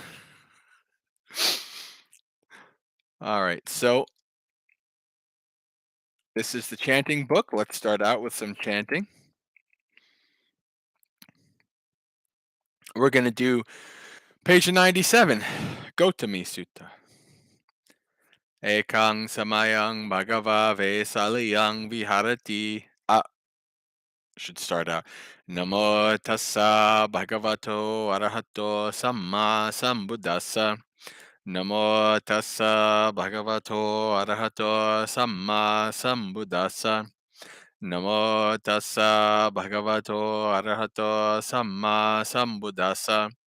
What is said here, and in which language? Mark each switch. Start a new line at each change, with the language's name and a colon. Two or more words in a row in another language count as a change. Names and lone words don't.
English: All right, so this is the chanting book. Let's start out with some chanting. We're going to do page 97, Gautami Sutta.
Pali: Ekang samayang bhagava vesaliyang viharati.
English: Should start out.
Pali: Namo tassa bhagavato arahato samma sambuddhassa. Namo tassa bhagavato arahato samma sambuddhassa. Namo tassa bhagavato arahato samma sambuddhassa.